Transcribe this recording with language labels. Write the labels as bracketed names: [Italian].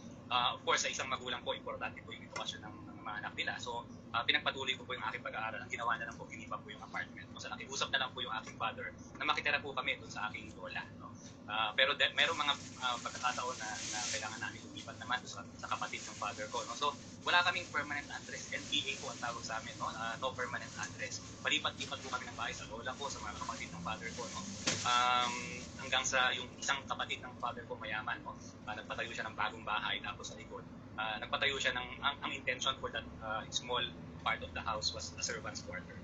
[Filipino] Of course, sa isang magulang po, importante po yung edukasyon ng mga anak nila. So, pinagpatuloy ko po yung aking pag-aaral. Ang ginawa na lang po, ginipa po yung apartment. So, nakiusap na lang po yung aking father na makitira po kami doon sa aking lola. No? Pero merong mga pagkakataon na kailangan namin lumipat naman doon sa kapatid ng father ko. No? So, wala kaming permanent address. NPA po ang tawag sa amin. [English] No, no permanent address. [Filipino] Palipat-lipat po kami ng bahay sa lola ko, sa mga kapatid ng father ko. No? Hanggang sa yung isang kapatid ng father ko mayaman. No? Nagpatayo siya ng bagong bahay, tapos sa likod. Nagpatayo siya ang [English] intention for that small part of the house was a servant's quarter.